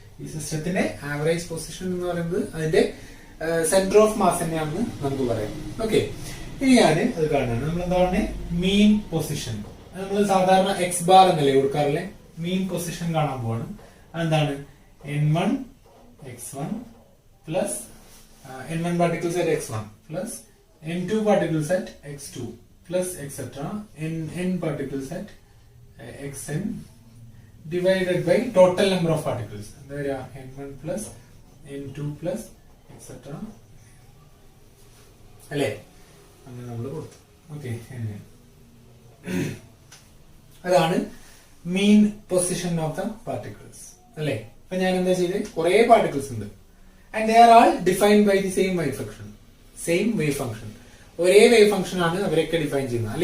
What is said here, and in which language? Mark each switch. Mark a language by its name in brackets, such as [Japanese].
[Malayalam] ഈ സിസ്റ്റത്തിന്റെ average position എന്ന് പറയുന്നത് അതിന്റെ സെന്റർ ഓഫ് മാസ് തന്നെയാണെന്ന് നമുക്ക് പറയാം. ഓക്കെ, ഇനി ഞാൻ അത് കാണാണ് നമ്മൾ എന്താണ് മീൻ പൊസിഷൻ. നമ്മൾ സാധാരണ എക്സ് ബാർ എന്നല്ലേ കൊടുക്കാറില്ലേ? മീൻ പൊസിഷൻ കാണാൻ പോവാണ്. അതെന്താണ്? [English] n1 x1 plus n1 particles at x1 plus n2 particles at x2 plus etc. n particles at xn divided by total number of particles. There are n1 plus n2 plus etc. [Malayalam] അല്ലേ അങ്ങനെ നമ്മൾ കൊടുത്തു. Okay, അതാണ് മീൻ position of the particles അല്ലേ. അപ്പൊ ഞാൻ എന്താ ചെയ്തത്, കുറെ പാർട്ടിക്കിൾസ് ഉണ്ട് [English] And they are all defined by the same wave function. [Malayalam] Same wave function, ഒരേ വേവ് ഫംഗ്ഷൻ ആണ് അവരൊക്കെ ഡിഫൈൻ ചെയ്യുന്നത്.